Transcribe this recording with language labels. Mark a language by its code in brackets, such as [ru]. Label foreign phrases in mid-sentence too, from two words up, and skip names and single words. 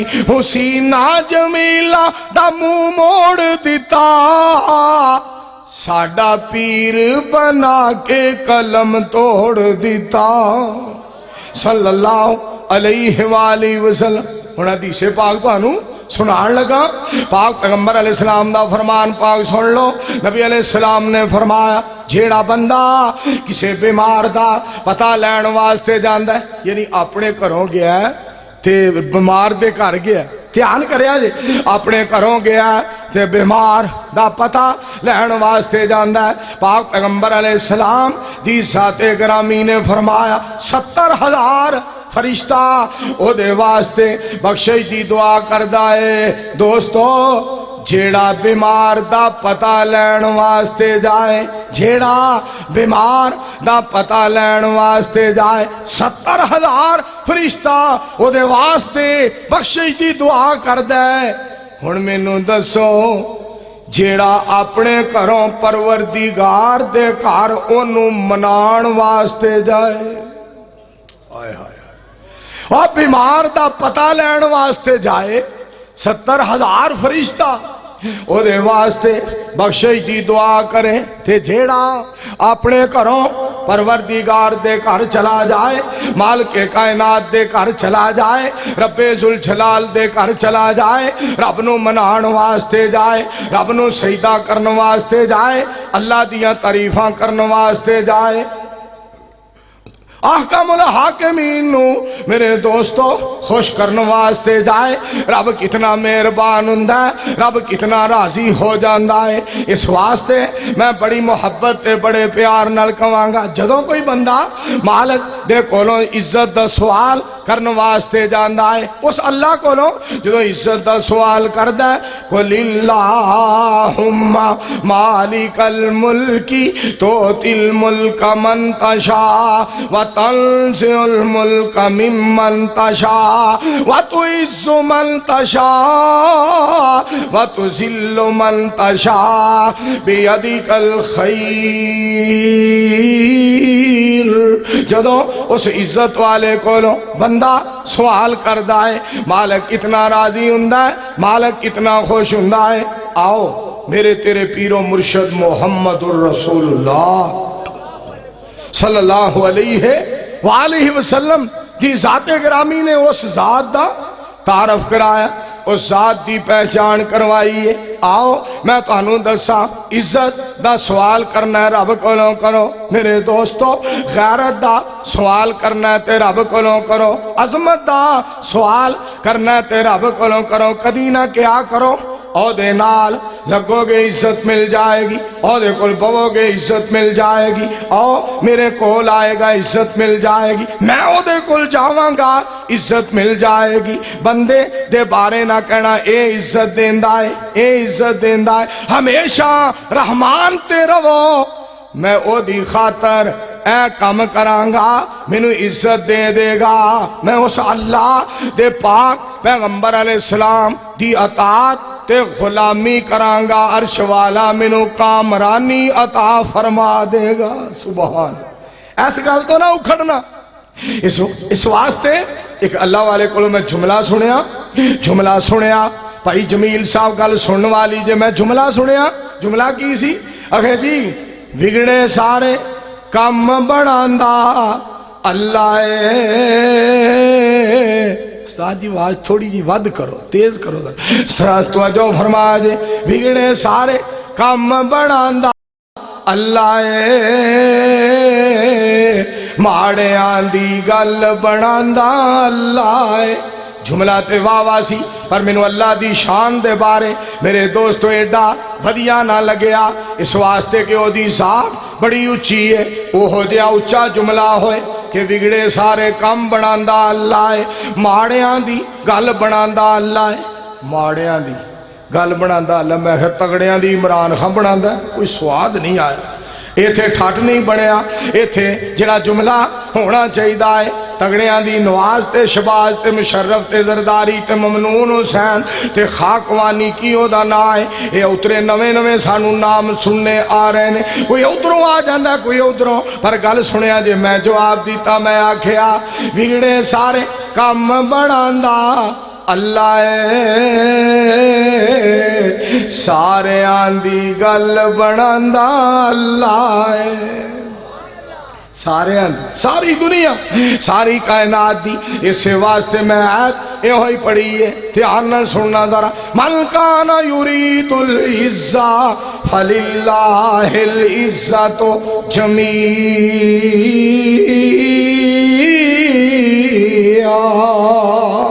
[pa] حسینہ جمیلہ دا منہ موڑ دیتا، ساڈا پیر بنا کے قلم توڑ دیتا. [ar] صلی اللہ علیہ وآلہ وسلم. [pa] ہن حدیث پاک تانوں سنان لگا. پاک پیغمبر [ar] علیہ السلام [pa] دا فرمان پاک سن لو. نبی [ar] علیہ السلام [pa] نے فرمایا جیڑا بندہ کسے بیمار دا پتہ لین واسطے جاندا ہے، یعنی اپنے گھروں گیا ہے تے بیمار دے گھر گیا ہے. دھیان کریا جی، اپنے گھروں گیا تے بیمار دا پتہ لین واسطے جاندا ہے. پاک پیغمبر [ar] علیہ السلام [pa] دی ذات گرامی نے فرمایا 70,000 فرشتہ او دے واسطے بخشش دی دعا کردا ہے. دوستو جیڑا بیمار دا پتہ لین واسطے جائے، جیڑا بیمار دا پتہ لین واسطے جائے، 70,000 فرشتہ او دے واسطے بخشش دی دعا کردا ہے. ہن مینوں دسو جیڑا اپنے گھروں پروردگار دے گھر اونوں منان واسطے جائے، آئے ہائے اور بیمار دا پتہ لین واسطے جائے، 70,000 فرشتہ او دے واسطے بخشش دی دعا کریں، تے جیڑا اپنے گھروں پروردگار دے گھر چلا جائے، مالک کائنات دے گھر چلا جائے، رب ذوالجلال دے گھر چلا جائے، رب نو منان واسطے جائے، رب نو سجدہ کرن واسطے جائے، اللہ دیاں تعریفاں کرن واسطے جائے، احکام الحاکمین نو میرے دوستو خوش کرنے واسطے جائے، رب کتنا مہربان ہوندا ہے، رب کتنا راضی ہو جاندا ہے۔ اس واسطے میں بڑی محبت تے بڑے پیار نال کہاں گا، جدوں کوئی بندہ مالک دے کولوں عزت دا سوال کرنے واسطے جاندا ہے، اس اللہ کولوں جدوں عزت دا سوال کردا ہے، [ar] قل اللہم مالک الملک تؤتی الملک من تشاء وتنزع الملک ممن تشاء وتعز من تشاء وتذل من تشاء بیدک الخیر۔ [pa] جدوں اس عزت والے کولوں بندہ سوال کردا ہے، مالک کتنا راضی ہوندا ہے، مالک کتنا خوش ہوندا ہے۔ آؤ میرے تیرے پیرو مرشد محمد الرسول اللہ [ar] صلی اللہ علیہ وآلہ وسلم [pa] کی ذات گرامی نے اس ذات دا تعارف کرایا، اس ذات دی پہچان کروائی ہے۔ آؤ میں تانوں دساں، عزت دا سوال کرنا ہے رب کولوں کرو میرے دوستو، غیرت دا سوال کرنا ہے تے رب کولوں کرو، عظمت دا سوال کرنا ہے تے رب کولوں کرو، کدی نہ کیا کرو او دے نال لگو گے عزت مل جائے گی، او دے کول بوو گے عزت مل جائے گی، او میرے کول آئے گا عزت مل جائے گی، میں او دے کول جاواں گا عزت مل جائے گی۔ بندے دے بارے نہ کہنا اے عزت دیندا ہے، اے عزت دیندا ہے، ہمیشہ رحمان تے رہو، میں او دی خاطر اے کام کرانگا مینوں عزت دے دے گا، میں اس اللہ دے پاک پیغمبر [ar] علیہ السلام [pa] دی اطاعت تے غلامی کرانگا، عرش والا مینوں کامرانی عطا فرما دے گا۔ سبحان، ایس گل تو نہ اکھڑنا۔ اس واسطے ایک اللہ والے کو میں جملہ سنیا بھائی جمیل صاحب گل سنن والی جے میں جملہ سنیا، جملہ کی سی؟ اکھے جی بگڑے سارے کم بناندا اللہ اے۔ استاد جی آواز تھوڑی جی ود کرو، تیز کرو، سرا توجہ فرما جے، بگڑے سارے کم بناندا اللہ اے، ماڑیاں دی گل بناندا اللہ اے۔ جملہ تے واہ واہ سی، پر مینوں اللہ دی شان دے بارے میرے دوستو ایڈا ودیا نہ لگیا، اس واسطے کہ او دی ذات بڑی اچھی ہے، اوہو جہا اچا جملہ ہوئے کہ بگڑے سارے کم بناندا اللہ ہے، ماڑیاں دی گل بناندا اللہ ہے، ماڑیاں دی گل بناندا اللہ۔ میں کہ تگڑیاں دی عمران خان بناندا ہے، کوئی سواد نہیں آیا، ایتھے ٹھٹ نہیں بنیا، ایتھے جڑا جملہ ہونا چاہیدا ہے تگڑیاں دی نواز تے شباز تے مشرف تے زرداری تے ممنون حسین تے خاکوانی کی او دا نا ہے، اے اترے نویں نویں سانو نام سننے آ رہے نے، کوئی ادھروں آ جاندا کوئی ادھروں، پر گل سنیا جے میں جواب دیتا، میں آکھیا بگڑے سارے کم بناندا اللہ اے، سارے آندی گل بناندا اللہ اے، سارے ساری دنیا ساری کائنات دی۔ اس واسطے میں آیت یہ ہوئی پڑھی ہے، دھیان نہ سننا ذرا، [ar] من کان یرید العزہ فللہ العزۃ جمیعا۔